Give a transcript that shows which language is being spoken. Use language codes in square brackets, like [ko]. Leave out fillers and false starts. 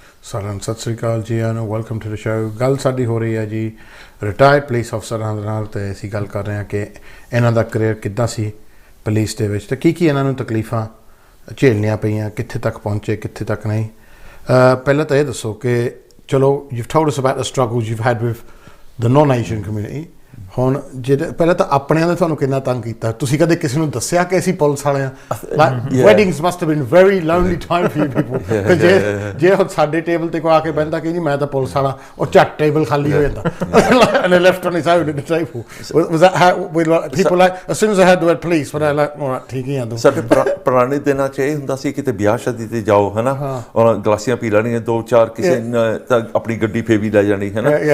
[pa] ਸਾਰਿਆਂ ਨੂੰ ਸਤਿ ਸ੍ਰੀ ਅਕਾਲ ਜੀ ਆਇਆਂ ਨੂੰ, [en] Welcome to the show. [pa] ਗੱਲ ਸਾਡੀ ਹੋ ਰਹੀ ਹੈ ਜੀ ਰਿਟਾਇਰਡ ਪੁਲਿਸ ਅਫਸਰਾਂ ਦੇ ਨਾਲ, ਅਤੇ ਅਸੀਂ ਗੱਲ ਕਰ ਰਹੇ ਹਾਂ ਕਿ ਇਹਨਾਂ ਦਾ ਕਰੀਅਰ ਕਿੱਦਾਂ ਸੀ ਪੁਲਿਸ ਦੇ ਵਿੱਚ, ਅਤੇ ਕੀ ਇਹਨਾਂ ਨੂੰ ਤਕਲੀਫਾਂ ਝੇਲਣੀਆਂ ਪਈਆਂ, ਕਿੱਥੇ ਤੱਕ ਪਹੁੰਚੇ, ਕਿੱਥੇ ਤੱਕ ਨਹੀਂ। ਪਹਿਲਾਂ ਤਾਂ ਇਹ ਦੱਸੋ ਕਿ ਚਲੋ [en] you've told us about the struggles you've had with the non-Asian community। [pa] ਹੁਣ ਜਿਹੜੇ ਪਹਿਲਾਂ ਤਾਂ ਆਪਣਿਆਂ ਨੇ ਤੁਹਾਨੂੰ ਕਿੰਨਾ ਤੰਗ ਕੀਤਾ, ਤੁਸੀਂ ਕਦੇ ਕਿਸੇ ਨੂੰ ਦੱਸਿਆ ਕਿ ਅਸੀਂ ਪੁਲਿਸ ਵਾਲੇ ਹਾਂ? [en] weddings must have been very lonely time for you people। [pa] ਤੇ ਜੇ ਹੁਣ ਸਾਡੇ ਟੇਬਲ ਤੇ ਕੋਈ ਆ ਕੇ ਬਹਿੰਦਾ ਕਿ ਨਹੀਂ ਮੈਂ ਤਾਂ ਪੁਲਿਸ ਵਾਲਾ, ਉਹ ਝੱਟ ਟੇਬਲ ਖਾਲੀ ਹੋ ਜਾਂਦਾ [en] and they left on his own at the table। was that how people like as soon as I heard the word police were they like all right [pa] ਠੀਕ ਹੀ ਆ? ਸਾਡੇ ਪੁਰਾਣੇ ਦਿਨਾਂ 'ਚ ਇਹ ਹੁੰਦਾ ਸੀ ਕਿਤੇ ਵਿਆਹ ਸ਼ਾਦੀ ਤੇ ਜਾਓ ਹੈ ਨਾ, ਔਰ ਗਲਾਸੀਆਂ ਪੀ ਲੈਣੀਆਂ 2-4, ਕਿਸੇ ਤਾਂ ਆਪਣੀ ਗੱਡੀ ਫੇਰ ਵੀ ਲੈ ਜਾਣੀ ਹੈ ਨਾ।